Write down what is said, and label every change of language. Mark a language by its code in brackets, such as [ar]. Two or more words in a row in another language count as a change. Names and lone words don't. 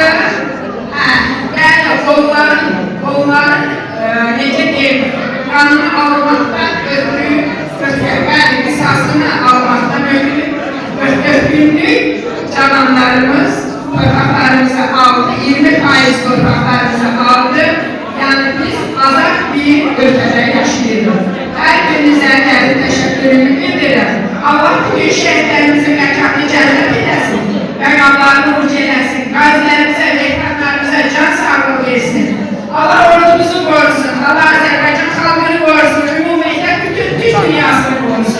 [az] Yəni onların necə deyim, qanını almaqdan ötürü, qisasını almaqdan ötürü 44 günlük cavanlarımız torpaqlarımızı aldı, 20% torpaqlarımızı aldı. Yəni biz azad bir ölkə [tr] şehitlerimizin mekanı cennet eylesin. Peygamber'in ucu eylesin. Gazilerimize, veteranlarımıza can sağlığı versin. Allah ordumuzu korusun. Allah Azerbaycan halkını korusun. [az] Ümumiyyətlə bütün Türk dünyasını korusun.